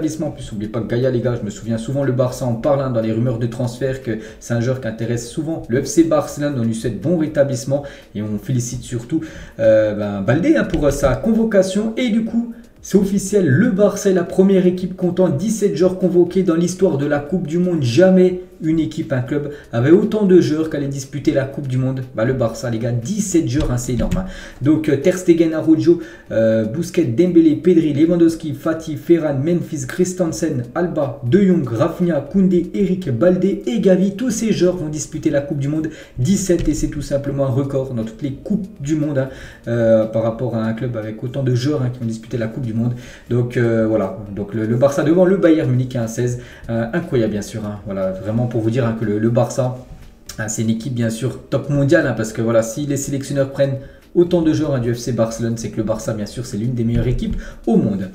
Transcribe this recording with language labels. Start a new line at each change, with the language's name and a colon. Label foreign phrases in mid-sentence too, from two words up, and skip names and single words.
French: En plus n'oubliez pas que Gaya, les gars, je me souviens souvent le Barça en parle dans les rumeurs de transfert que c'est un joueur qui intéresse souvent le FC Barcelone, on lui souhaite bon rétablissement et on félicite surtout Baldé pour sa convocation et du coup c'est officiel, le Barça est la première équipe comptant 17 joueurs convoqués dans l'histoire de la Coupe du Monde. Jamais une équipe, un club avait autant de joueurs qu'allait disputer la Coupe du Monde. Le Barça, les gars, 17 joueurs, c'est énorme. Donc Ter Stegen, Araujo, Busquets, Dembélé, Pedri, Lewandowski, Fati, Ferran, Memphis, Christensen, Alba, De Jong, Rafinha, Koundé, Eric, Baldé et Gavi. Tous ces joueurs vont disputer la Coupe du Monde. 17 et c'est tout simplement un record dans toutes les Coupes du Monde par rapport à un club avec autant de joueurs qui vont disputer la Coupe du Monde. Donc voilà, donc le Barça devant le Bayern Munich 16, incroyable bien sûr, voilà, vraiment pour vous dire que le Barça c'est une équipe bien sûr top mondiale, parce que voilà, si les sélectionneurs prennent autant de joueurs du FC Barcelone, c'est que le Barça bien sûr c'est l'une des meilleures équipes au monde.